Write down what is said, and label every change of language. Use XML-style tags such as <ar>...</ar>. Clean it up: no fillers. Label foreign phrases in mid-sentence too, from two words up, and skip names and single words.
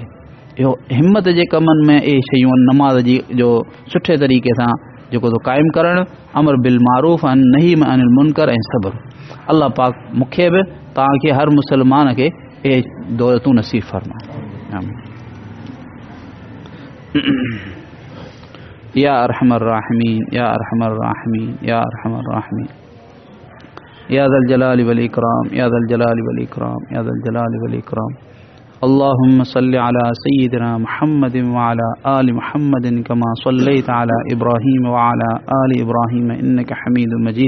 <sd>इहो हिम्मत जे कमनि में इहे शयूं नमाज़ जी जो सुठे तरीक़े सां जेको तो क़ाइमु करणु,</sd> <ar>أمر بالمعروف نهي عن المنكر</ar> <sd>ऐं सब्र। अल्लाह पाक मूंखे बि तव्हांखे हर मुसलमान खे इहे दौलतूं नसीब फरमाए।</sd> <ar>يا أرحم الراحمين، يا أرحم الراحمين، يا أرحم الراحمين، يا ذا الجلال والإكرام، يا ذا الجلال والإكرام، يا ذا الجلال والإكرام. اللهم صل على سيدنا محمد وعلى آل محمد كما صليت على إبراهيم وعلى آل إبراهيم إنك حميد مجيد.</ar>